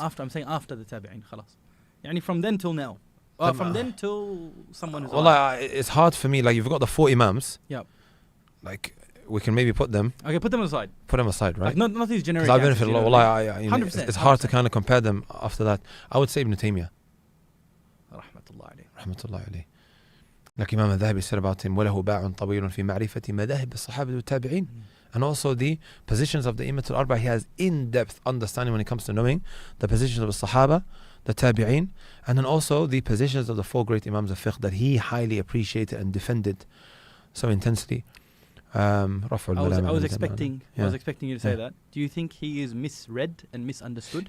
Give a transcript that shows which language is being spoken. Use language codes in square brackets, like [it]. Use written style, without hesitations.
[en] I'm saying after the tabi'een, khalas. From then till now. From then till someone who's alive. It's hard for me. Like, you've got the 4 imams. Yeah. Like, we can maybe put them. Okay, put them aside. Put them aside, right? Like, not these generic. Because I benefit a lot. Wallah, 100%. It's hard to kind of compare them after that. I would say Ibn Taymiyyah. Rahmatullah alayhi. Rahmatullah alayhi. Like Imam al-Dhahabi said about him, [ar] وَلَهُ بَاعٌ طَوِيلٌ فِي مَعْرِفَةِ مَذَاهِبِ الصَّحَابَةِ وَالتَّابِعِينَ. [en] And also the positions of the Imam al-Arba. He has in-depth understanding when it comes to knowing the positions of the Sahaba, the Tabi'een, and then also the positions of the 4 great Imams of fiqh that he highly appreciated and defended so intensely. I was expecting you to say that. Do you think he is misread and misunderstood?